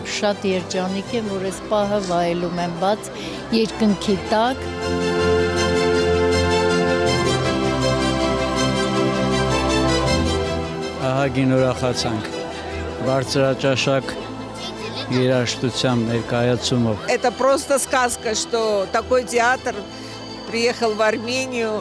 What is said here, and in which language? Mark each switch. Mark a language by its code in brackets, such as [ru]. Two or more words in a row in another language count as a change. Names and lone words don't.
[hy] Շատ երջանիկ եմ, որ այս պահը վայելում եմ բաց երկնքի տակ։ Ահագին ուրախացանք։ Բարձրաճաշակ երաժշտությամբ ներկայացումով։ [ru] Это просто сказка, что такой театр приехал в Армению.